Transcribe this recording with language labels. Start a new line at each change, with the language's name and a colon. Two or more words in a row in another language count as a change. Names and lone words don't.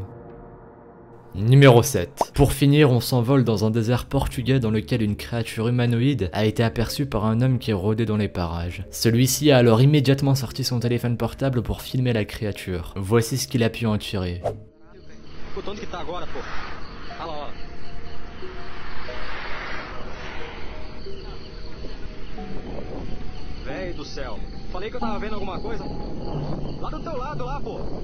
French: Numéro 7. Pour finir, on s'envole dans un désert portugais dans lequel une créature humanoïde a été aperçue par un homme qui rôdait dans les parages. Celui-ci a alors immédiatement sorti son téléphone portable pour filmer la créature. Voici ce qu'il a pu en tirer.
Portuguese: Véi do céu, falei que eu tava vendo alguma coisa. Lá do teu lado, lá, pô.